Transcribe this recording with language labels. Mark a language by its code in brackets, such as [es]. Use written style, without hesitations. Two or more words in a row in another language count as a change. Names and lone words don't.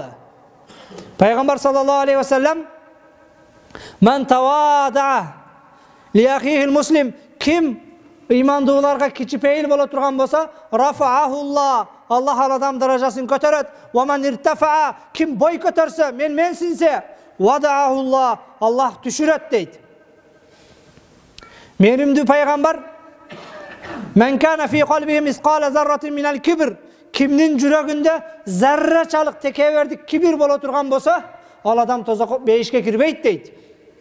[ky] Пайгамбар [ar] صلى الله عليه وسلم, "من تواضع لأخيه المسلم", [ky] ким ыймандууларга кичипейил боло турган болсо, "Рафаахуллах", Аллах ал адам даражасын көтөрөт. [ar] "ومن ارتفع", [ky] ким бой көтөрсө, менсинсе, "Вадаахуллах", Аллах түшүрөт дейт. [uz] Menimdi payg'ambar [ar] من كان في قلبه مثقال ذرة من الكبر. [uz] Kimning yuragida zarrachalik tekeverdik kibir bo'la turgan bo'lsa, al adam tozaq beyishga kirmaydi deydi.